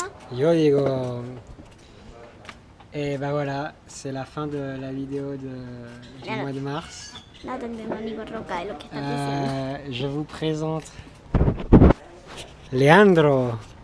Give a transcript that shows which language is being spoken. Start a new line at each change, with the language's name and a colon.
Spanish: Yo digo,
French: bah voilà, c'est la fin de la vidéo du mois de mars.
Spanish: No te entiendo ni roca de lo que estás diciendo.
French: Je vous présente Léandre.